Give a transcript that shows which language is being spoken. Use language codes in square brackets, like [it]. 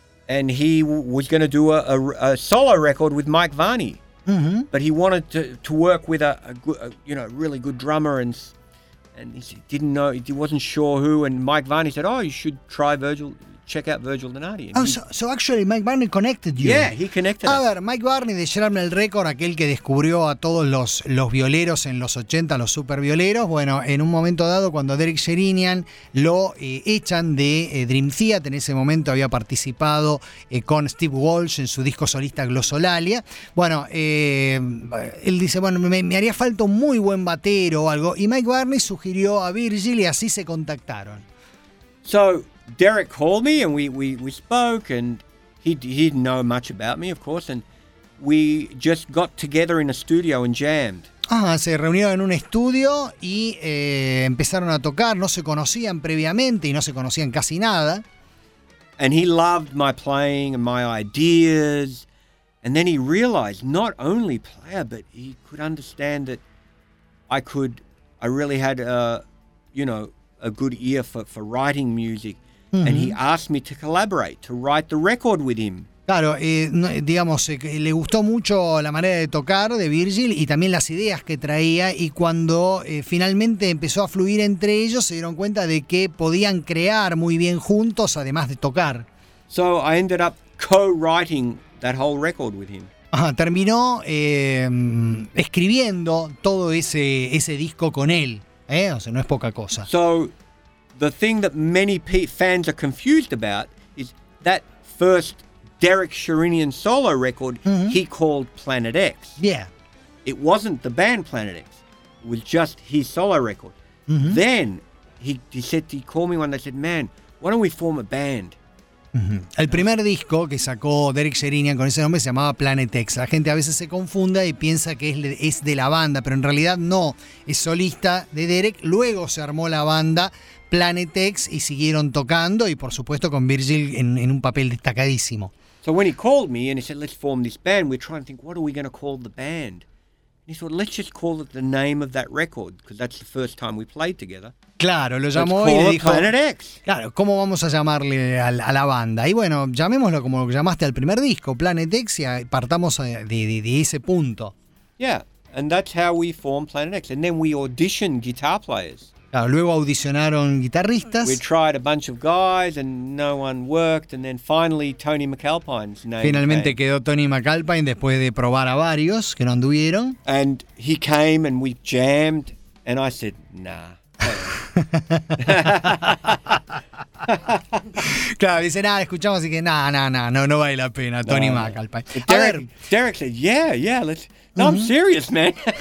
[en] And he was going to do a solo record with Mike Varney, mm-hmm. but he wanted to work with a really good drummer, and he wasn't sure who. And Mike Varney said, "Oh, you should try Virgil. Check out Virgil Donati." Oh, so actually, Mike Varney connected you. Yeah, he connected us. [es] A ver, Mike Varney de Shrapnel Records, aquel que descubrió a todos los violeros en los 80, los super violeros. Bueno, en un momento dado, cuando Derek Sherinian lo echan de Dream Theater, en ese momento había participado con Steve Walsh en su disco solista Glossolalia. Bueno, él dice, bueno, me haría falta un muy buen batero o algo. Y Mike Varney sugirió a Virgil y así se contactaron. [en] So, Derek called me and we spoke, and he didn't know much about me, of course, and we just got together in a studio and jammed. [es] Ah, se reunieron en un estudio y empezaron a tocar. No se conocían previamente y no se conocían casi nada. [en] And he loved my playing and my ideas, and then he realized not only player, but he could understand that I really had a good ear for writing music. Mm-hmm. And he asked me to collaborate, to write the record with him. [es] Claro, le gustó mucho la manera de tocar de Virgil y también las ideas que traía. Y cuando finalmente empezó a fluir entre ellos, se dieron cuenta de que podían crear muy bien juntos, además de tocar. [en] So I ended up co-writing that whole record with him. [es] Ajá, terminó escribiendo todo ese disco con él. O sea, no es poca cosa. [en] So, the thing that many fans are confused about is that first Derek Sherinian solo record, mm-hmm. he called Planet X. Yeah. It wasn't the band Planet X. It was just his solo record. Mm-hmm. Then he called me one day and said, "Man, why don't we form a band?" Uh-huh. [es] El primer disco que sacó Derek Sherinian con ese nombre se llamaba Planet X. La gente a veces se confunda y piensa que es de la banda, pero en realidad no, es solista de Derek. Luego se armó la banda Planet X y siguieron tocando, y por supuesto con Virgil en un papel destacadísimo. [en] So when he called me and he said, "Let's form this band," we're trying to think, what are we going to call the band? He said, "Let's just call it the name of that record, because that's the first time we played together." [es] Claro, lo llamó y le dijo, "Planet X." Claro, ¿cómo vamos a llamarle a la banda? Y bueno, llamémoslo como lo que llamaste al primer disco, Planet X, y partamos de ese punto. [en] Yeah, and that's how we formed Planet X. And then we auditioned guitar players. [es] Claro, luego audicionaron guitarristas. [en] We tried a bunch of guys and no one worked, and then finally Tony McAlpine's name. [es] Finalmente quedó Tony McAlpine después de probar a varios que no anduvieron. [en] And he came and we jammed and I said, "Nah." [es] Claro, dice, nada, escuchamos, así que no vale la pena, Tony McAlpine. [en] Derek said, yeah, let's, I'm serious, man.